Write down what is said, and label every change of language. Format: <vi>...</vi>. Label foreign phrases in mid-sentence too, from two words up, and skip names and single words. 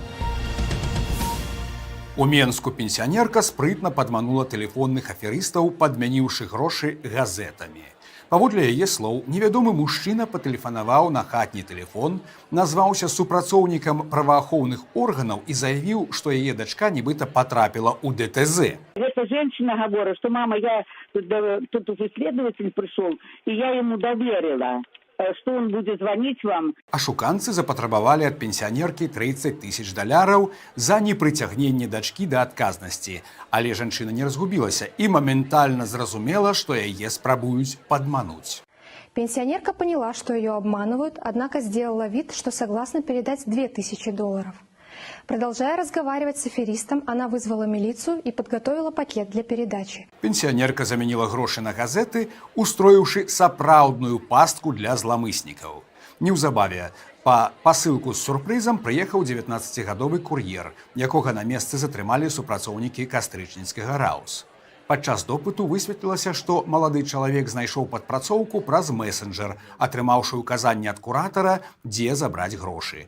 <be>У Менску пенсіянерка спрытна падманула тэлефонных аферыстаў, падмяніўшы грошы газетамі. Паводле яе слоў, невядомы мужчына патэлефанаваў на хатні тэлефон, назваўся супрацоўнікам праваахоўных органаў і заявіў, што яе дачка нібыта потрапіла ў ДТЗ.</be> <ru>Эта женщина говорит, что мама, я тут исследователь пришел, и я ему доверила, что он будет звонить вам.</ru> <be>Ашуканцы запатрабавалі ад пенсіянеркі $30,000 за непрыцягненне дачкі да адказнасці. Але жанчына не разгубілася і моментальна зразумела, што яе спрабуюць падмануць.</be> <ru>Пенсионерка поняла, что ее обманывают, однако сделала вид, что согласна передать $2000. Продолжая разговаривать с аферистом, она вызвала милицию и подготовила пакет для передачи.</ru> <be>Пенсіянерка заменила грошы на газеты, устроіўшы сапраўдную пастку для зламыснікаў. Неўзабаве па пасылку з сюрпрызам прыехаў 19-гадовы кур'ер, якога на месцы затрымалі супрацоўнікі кастрычніцкага РАУС. Падчас допыту высветлілася, што малады чалавек знайшоў падпрацоўку праз месенджер, атрымаўшы ўказанне ад куратара, дзе забраць грошы.</be>